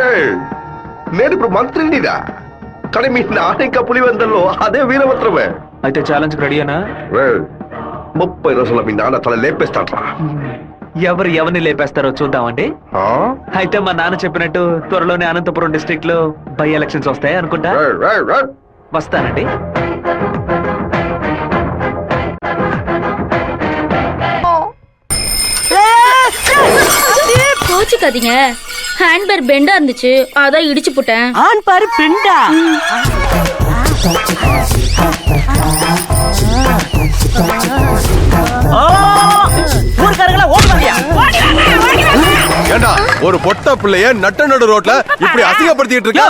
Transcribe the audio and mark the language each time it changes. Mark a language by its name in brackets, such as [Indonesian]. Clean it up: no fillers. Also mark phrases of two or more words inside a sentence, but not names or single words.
[Telugu] నేను ఇప్పుడు మంత్రినిరా, కానీ మీ నాన్న ఇంకా పులివెందుల్లో అదే వీరభద్రమే. అయితే ఛాలెంజ్ రెడీనా? 30 రోజుల్లో మీ నాన్న తల లేపేస్తాడ్రా. ఎవరిని లేపేస్తారో చూద్దామండి. అయితే మా నాన్న చెప్పినట్టు త్వరలోనే అనంతపురం డిస్ట్రిక్ట్ లో [English] by elections [Telugu] వస్తాయి అనుకుంటా. వస్తానండి. [Tamil] கோச்சுக்காதீங்க, ஹேண்ட்பேர் பெண்டா இருந்துச்சு, அதான் இடிச்சு போட்டேன். ஆன் பாரு பெண்டா. ஒரு பொட்ட பிள்ளைய நட்ட நடு ரோட்ல இப்படி அசிங்கப்படுத்திட்டு இருக்க.